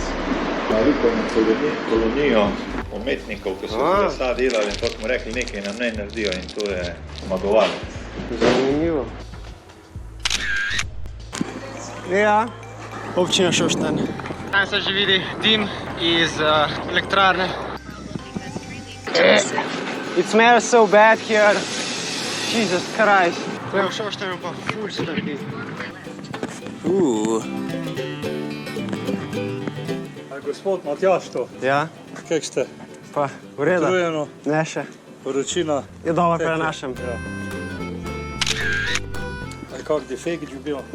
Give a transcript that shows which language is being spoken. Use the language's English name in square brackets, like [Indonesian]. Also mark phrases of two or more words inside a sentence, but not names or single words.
[Slovenian] Naliko na kolonijo umetnikov, ki so lesa delali in to smo rekli, nekaj nam ne naredijo in to je zmagovalec. Zanimivo. Ja. Občina Šoštanj. Tam se že vidi dim iz elektrarne. [English] It smells so bad here. Jesus Christ. [Slovenian] To je v Šoštanju pa ful smrdi. Gospod Matjaž to. Ja. Kak ste? Pa, v redu. Utrujeno. Ne še. Vročina. Je dobro prenašam. Ja. A kak defekt je bil?